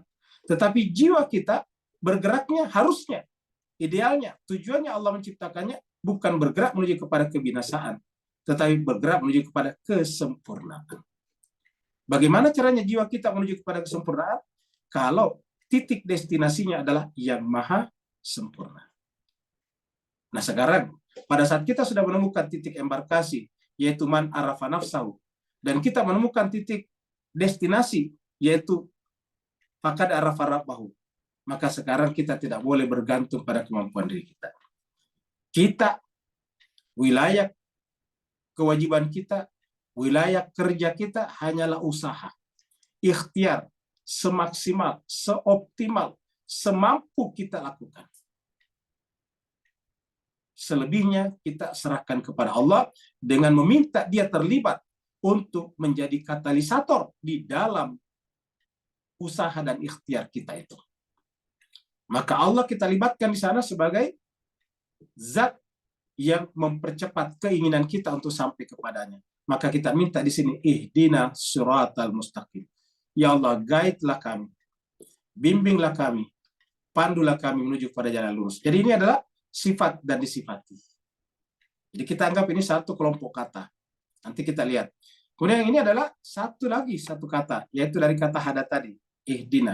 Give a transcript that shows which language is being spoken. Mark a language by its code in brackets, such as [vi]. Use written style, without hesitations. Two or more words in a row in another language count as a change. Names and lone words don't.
[id] Tetapi jiwa kita bergeraknya harusnya, idealnya, tujuannya Allah menciptakannya bukan bergerak menuju kepada kebinasaan, tetapi bergerak menuju kepada kesempurnaan. Bagaimana caranya jiwa kita menuju kepada kesempurnaan? Kalau titik destinasinya adalah yang maha sempurna. Nah sekarang, pada saat kita sudah menemukan titik embarkasi, yaitu [ar] من عرف نفسه, [id] dan kita menemukan titik destinasi, yaitu [ar] فقد عرف ربه, [id] maka sekarang kita tidak boleh bergantung pada kemampuan diri kita. Kita, wilayah kewajiban kita, wilayah kerja kita hanyalah usaha, ikhtiar, semaksimal, seoptimal, semampu kita lakukan. Selebihnya kita serahkan kepada Allah dengan meminta dia terlibat untuk menjadi katalisator di dalam usaha dan ikhtiar kita itu. Maka Allah kita libatkan di sana sebagai zat yang mempercepat keinginan kita untuk sampai kepadanya. Maka kita minta di sini, [ar] اهدنا الصراط المستقيم. [id] Ya Allah, guide-lah kami, bimbinglah kami, pandulah kami menuju pada jalan lurus. Jadi ini adalah sifat dan disifati. Jadi kita anggap ini satu kelompok kata. Nanti kita lihat. Kemudian yang ini adalah satu kata, yaitu dari kata hada tadi, ihdina.